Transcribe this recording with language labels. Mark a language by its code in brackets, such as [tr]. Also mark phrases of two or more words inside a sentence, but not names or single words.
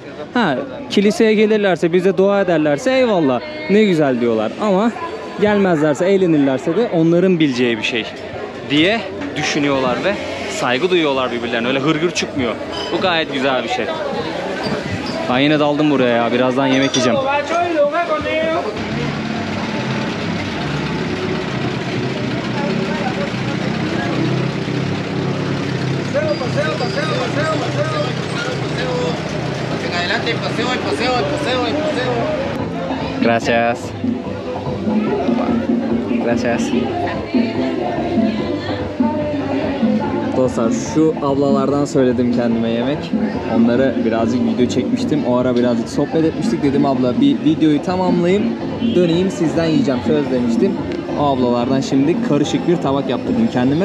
[tr] Kiliseye gelirlerse, bize dua ederlerse eyvallah. Ne güzel diyorlar. Ama gelmezlerse, eğlenirlerse de onların bileceği bir şey diye düşünüyorlar ve saygı duyuyorlar birbirlerine. Öyle hırgür çıkmıyor. Bu gayet güzel bir şey. Ben yine daldım buraya ya. Birazdan yemek yiyeceğim. [es] Adelante, el paseo. Gracias. Gracias. [tr] Dostlar şu ablalardan söyledim kendime yemek. Onlara birazcık video çekmiştim. O ara birazcık sohbet etmiştik. Dedim abla bir videoyu tamamlayayım. Döneyim sizden yiyeceğim. Söz demiştim. O ablalardan şimdi karışık bir tabak yaptırdım kendime.